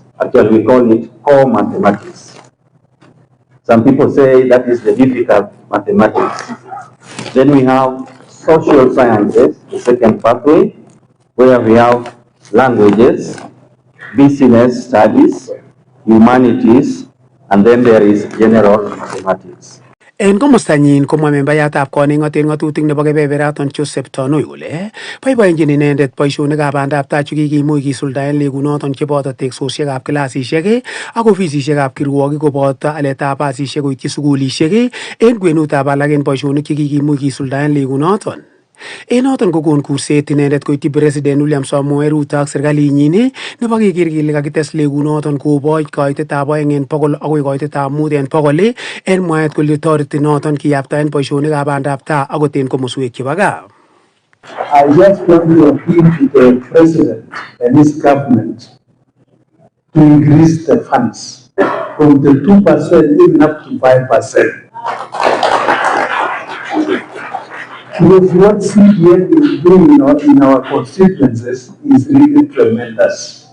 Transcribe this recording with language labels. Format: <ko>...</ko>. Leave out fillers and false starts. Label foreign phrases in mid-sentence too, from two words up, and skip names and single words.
<en>Actually, we call it core mathematics. Some people say that is the difficult mathematics. Then we have social sciences, the second pathway, where we have languages, business studies, humanities, and then there is general mathematics.</en> <kln>En komostanyin komwa membayatab koning'oten ng'atutik nebo kebeberaton Joseph Tonoi kole boiboenjin inendet boisionikab bandaptai chekikimuch kisuldaen legunoton cheboto teksosiekab kilasisiek ak ofisisiekab kirwogik koboto aletab basisiek koityi sugulisiek en kwenutab alak en boisionik chekikimuch kisuldaen legunoton. En noton kokon kurset inendet koityi President William Samoei Ruto ak serkalinyin nebo keker kele kakites legunoton koboch koitetab 2% akoi koitetab 5% en mwaet kole toreti noton kiyaptaen boisionikab bandaptai akot en komoswek chebo gaa.</kln> <en>I just want to appeal to the President and his government to increase the funds from the 2% even up to 5%. Because what CDF is doing in our constituencies is really tremendous.</en>